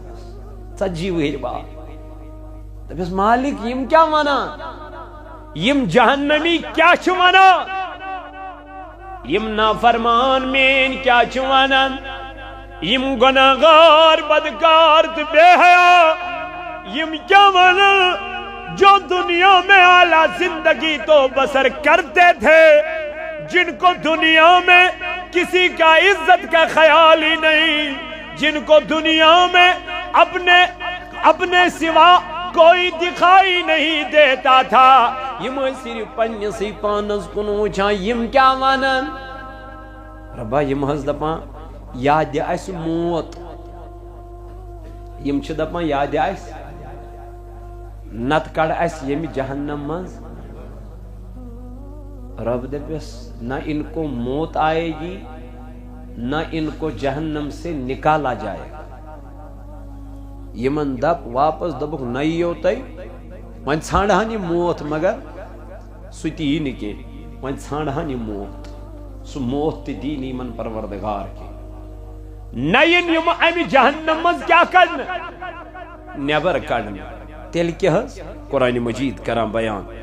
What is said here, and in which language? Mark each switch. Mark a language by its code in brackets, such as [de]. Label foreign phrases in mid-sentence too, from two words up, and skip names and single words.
[ks] 40 وٕہٕرۍ بعد دپیٚس مالک یم کیا ونان یم جہنمی کیا چھِ ونان یم نافرمان مین کیا چھِ ونان یم گناہگار بدکار تہٕ بے حیا یم کیا ونان [ur] جو دنیا میں اعلیٰ زندگی تو بسر کرتے تھے جن کو دنیا میں کسی کا عزت کا خیال ہی نہیں جن کو دنیا میں اپنے سوا کوئی دکھائی نہیں دیتا تھا [ks] یم صرف پنسی پانس کن وچھان یم کیا ونان ربا یم حض دپان یاد آسہِ موت یم چھِ دپان یاد آسہِ نت کڑ آسہِ ییٚمہِ جہنم منٛز رب دپیٚس [ur] نہ ان کو موت آئے گی نہ ان کو جہنم سے نکالا جائے گا [ks] یمن دپ واپس دپُکھ نہ یِیو تُہۍ وۄنۍ ژھانڈہن یہِ موت مگر سُہ تہِ یی نہٕ کینٛہہ وۄنۍ ژھانڈہن یہِ موت سُہ موت تہِ دی نہٕ یمن پروردگار کینٛہہ نہ یِن یِم امہِ جہنم منٛز کیاہ کڑنہٕ نیبر کڑنہٕ تیٚلہِ کیٛاہ حظ قرآن مجید کران بیان